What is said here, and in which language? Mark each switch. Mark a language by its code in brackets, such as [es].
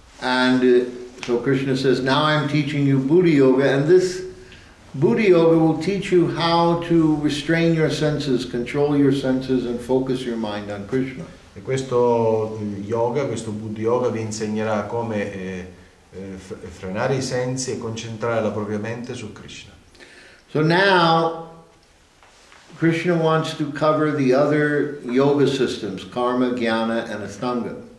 [en] And so Krishna says, now I'm teaching you Buddhi Yoga, and this Buddhi Yoga will teach you how to restrain your senses, control your senses, and focus your mind on Krishna. [it] E questo yoga, questo Buddhi Yoga vi insegnerà come frenare i sensi e concentrare la propria mente su Krishna. [en] So now Krishna wants to cover the other yoga systems, karma, jnana, and astanga.